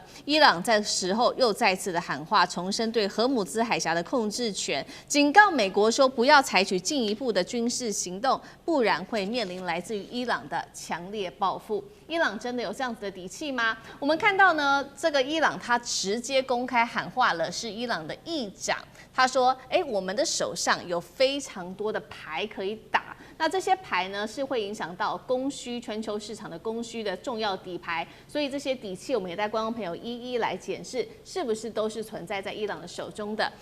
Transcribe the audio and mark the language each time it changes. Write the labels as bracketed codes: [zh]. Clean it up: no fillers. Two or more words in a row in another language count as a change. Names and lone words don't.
[zh] 伊朗在時候又再次的喊話，重申對荷姆茲海峽的控制權，警告美國說不要採取進一步的軍事行動，不然會面臨來自於伊朗的強烈報復。伊朗真的有這樣子的底氣嗎？我們看到呢，這個伊朗他直接公開喊話了，是伊朗的議長，他說：“我們的手上有非常多的牌可以打。” 那這些牌呢，是會影響到供需、全球市場的供需的重要底牌，所以這些底氣，我們也帶觀眾朋友一一來檢視，是不是都是存在在伊朗的手中的。